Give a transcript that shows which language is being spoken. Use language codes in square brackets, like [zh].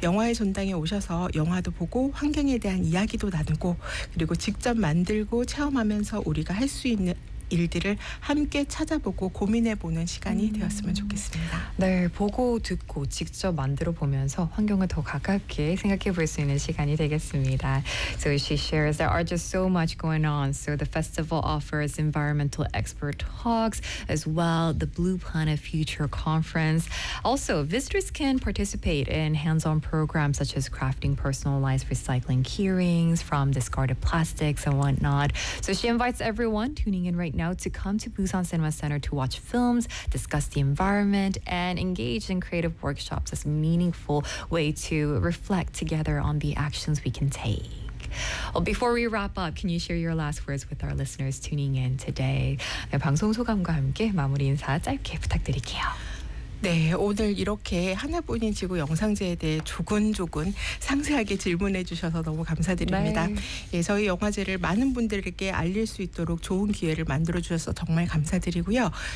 [ko] 영화의 전당에 오셔서 영화도 보고 환경에 대한 이야기도 나누고 그리고 직접 만들고 체험하면서 우리가 할 수 있는 일들을 함께 찾아보고 고민해보는 시간이 되었으면 좋겠습니다. 네, 보고 듣고 직접 만들어 보면서 환경을 더 가깝게 생각해 볼 수 있는 시간이 되겠습니다. [en] So she shares there are just so much going on. So the festival offers environmental expert talks as well, the Blue Planet Future Conference. Also, visitors can participate in hands-on programs such as crafting personalized recycling keyrings from discarded plastics and whatnot. So she invites everyone tuning in right now to come to Busan Cinema Center to watch films, discuss the environment, and engage in creative workshops as a meaningful way to reflect together on the actions we can take. Well, before we wrap up, can you share your last words with our listeners tuning in today? [ko] 네, 방송 소감과 함께 마무리 인사 짧게 부탁드릴게요. 네, 오늘 이렇게 하나뿐인 지구 영상제에 대해 조근조근 상세하게 질문해 주셔서 너무 감사드립니다. 네. 예, 저희 영화제를 많은 분들께 알릴 수 있도록 좋은 기회를 만들어 주셔서 정말 감사드리고요.